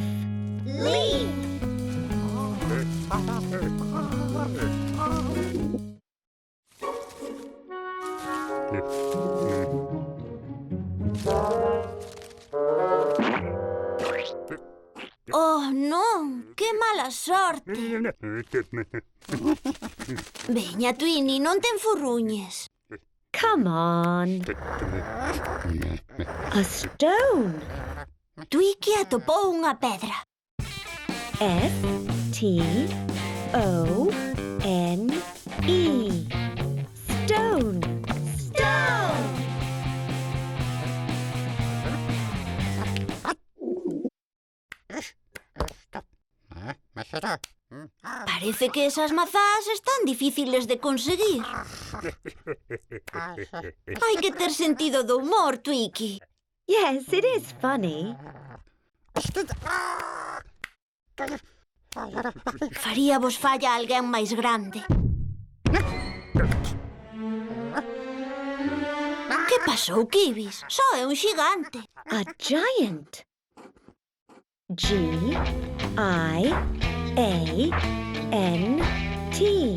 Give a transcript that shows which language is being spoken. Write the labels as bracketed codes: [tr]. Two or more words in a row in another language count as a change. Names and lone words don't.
[gl] Leaf. Oh, non, que mala sorte. Veña, Twini, non te enfurruñes. [en] Come on. A stone. [gl] Twiki atopou unha pedra. [en] S, T, O, N, E. Stone. Stone! [gl] Parece que esas mazás están difíciles de conseguir. Hai que ter sentido do humor, Twiki. [en] Yes, it is funny. [gl] Faría vos falla alguén máis grande. Que pasou, Kibis? Só é un xigante. [en] A giant. G, I, A, N, T.